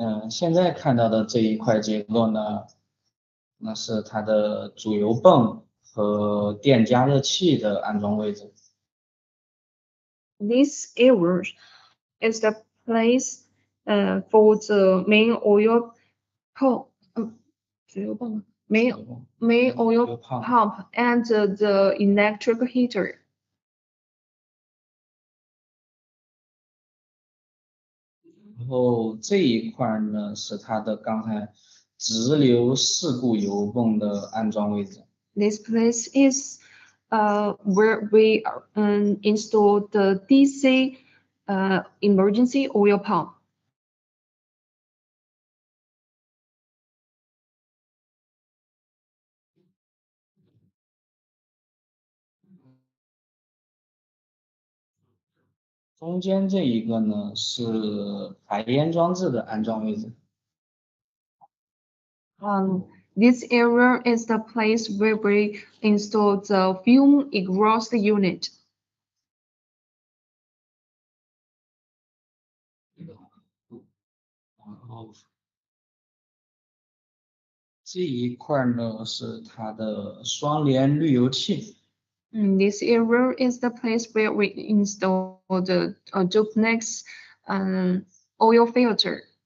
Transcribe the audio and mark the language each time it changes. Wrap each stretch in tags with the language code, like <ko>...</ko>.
<zh>现在看到的这一块结构呢，那是它的主油泵和电加热器的安装位置。</zh> <en>This area is the place for the main oil pump,</en> <zh>主油泵</zh> <en>main oil pump and the electric heater.</en> <zh>然后这一块呢是它的刚才直流事故油泵的安装位置。</zh> <en>This place is where we install the DC emergency oil pump.</en> <zh>中间这一个呢是排烟装置的安装位置。</zh> <en>This area is the place where we install the fume exhaust unit.</en> <zh>然后这一块呢是它的双联滤油器。</zh> <en>This area is the place where we install the duplex oil filter.</en>